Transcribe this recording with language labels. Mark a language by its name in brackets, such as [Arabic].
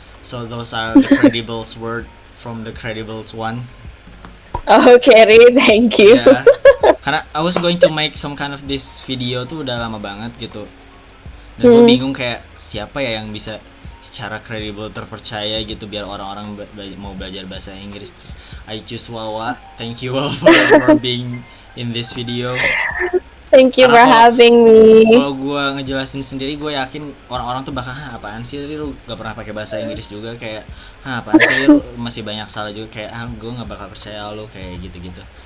[English] So those are the credible word from the credible one. Oh, Kerry, thank you. Yeah. Karena I was going to make some kind of this video [Indonesian] tuh udah lama banget gitu. Dan gue bingung kayak siapa ya yang bisa secara kredibel, terpercaya gitu biar orang-orang mau belajar bahasa Inggris. [English] Terus I choose Wawa. Thank you Wawa for being in this video. Thank you for having me. [Indonesian] Kalau gue ngejelasin sendiri, gue yakin orang-orang tuh bakal apaan sih lu gak pernah pakai bahasa Inggris juga, kayak apaan sih lu masih banyak salah juga, kayak gue gak bakal percaya lu kayak gitu-gitu.